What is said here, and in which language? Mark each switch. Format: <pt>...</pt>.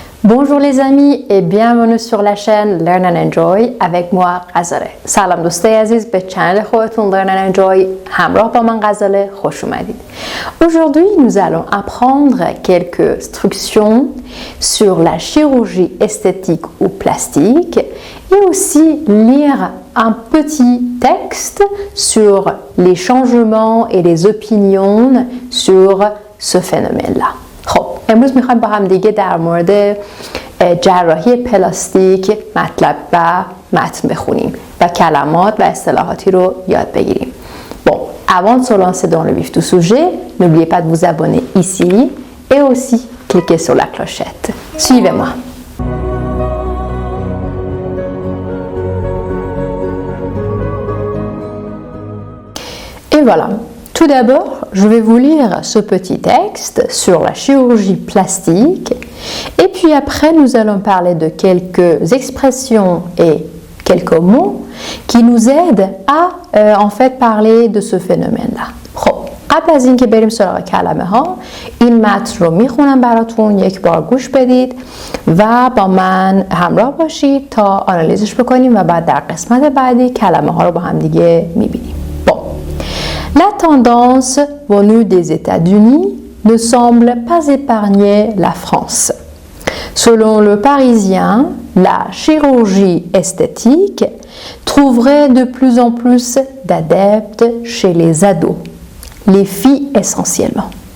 <fr>Bonjour les amis et bienvenue sur la chaîne Learn and Enjoy avec moi غزاله.</fr> <fa>سلام دوستای عزیز به چنل خودتون Learn and Enjoy همراه با من غزاله خوش اومدید.</fa> <fr>Aujourd'hui, nous allons apprendre quelques instructions sur la chirurgie esthétique ou plastique et aussi lire un petit texte sur les changements et les opinions sur ce phénomène-là.</fr> <fa>خب امروز میخوایم با هم دیگه در مورد جراحی پلاستیک مطلب و متن بخونیم و کلمات و اصطلاحاتی رو یاد بگیریم.</fa> <fr>Bon, avant de se lancer dans le vif du sujet, n'oubliez pas de vous abonner ici et aussi cliquez sur la clochette. Suivez-moi. Et voilà. Tout d'abord, je vais vous lire ce petit texte sur la chirurgie plastique et puis après nous allons parler de quelques expressions et quelques mots qui nous aident à en fait parler de ce phénomène-là.</fr> <fa>خب قبل از اینکه بریم سراغ کلمه ها این متن رو میخونم براتون یک بار گوش بدید و با من همراه باشید تا آنالیزش بکنیم و بعد در قسمت بعدی کلمه ها رو با هم دیگه میبینیم.</fa> <fr>La tendance venue des États-Unis ne semble pas épargner la France. Selon le Parisien, la chirurgie esthétique trouverait de plus en plus d'adeptes chez les ados, les filles essentiellement.</fr>